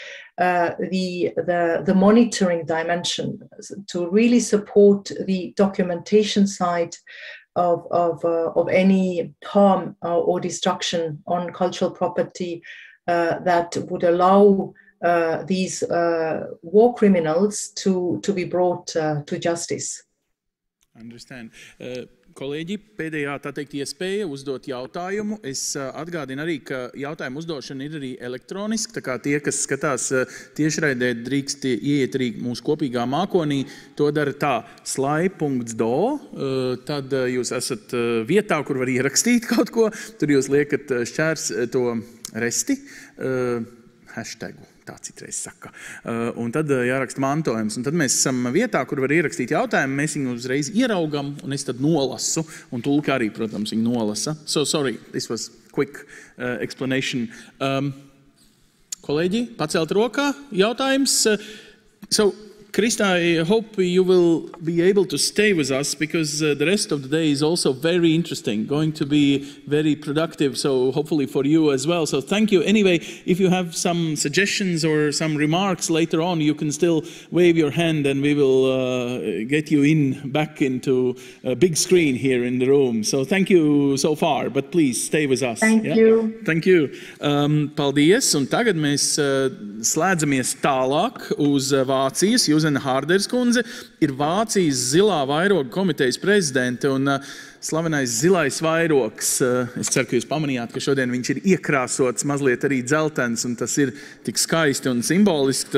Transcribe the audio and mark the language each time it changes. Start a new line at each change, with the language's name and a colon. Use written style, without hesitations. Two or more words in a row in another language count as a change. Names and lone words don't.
English: the monitoring dimension, to really support the documentation side of any harm or destruction on cultural property that would allow these war criminals to be brought to justice. Understand.
Latvian: Kolēģi, pēdējā, tā teikt, iespēja uzdot jautājumu. Es atgādinu arī, ka jautājumu uzdošana ir arī elektroniski, tā kā tie, kas skatās tiešraidē, drīkst ieiet arī mūsu kopīgā mākonī. To dara tā, slai.do, tad jūs esat vietā, kur var ierakstīt kaut ko, tur jūs liekat šķērs to resti, hashtagu. Tā citreiz saka. Un tad jāraksta mantojums. Un tad mēs esam vietā, kur var ierakstīt jautājumu, mēs viņu uzreiz ieraugam, un es tad nolasu, un tulka arī, protams, viņu nolasa.
English: So, sorry, this was quick explanation.
Latvian: Kolēģi, pacelt rokā, jautājums.
English: So, Krista, I hope you will be able to stay with us because the rest of the day is also very interesting, going to be very productive, so hopefully for you as well. So thank you. Anyway, if you have some suggestions or some remarks later on, you can still wave your hand and we will get you back into a big screen here in the room. So thank you so far, but please stay with us. Thank you. Thank you.
Latvian: Paldies, un tagad mēs slēdzamies tālāk uz Vācijas. Jūzena Hārders kundze ir Vācijas zilā vairoga komitejas prezidente un slavenais zilais vairogs. Es ceru, ka jūs pamanījāt, ka šodien viņš ir iekrāsots mazliet arī dzeltens un tas ir tik skaisti un simboliski.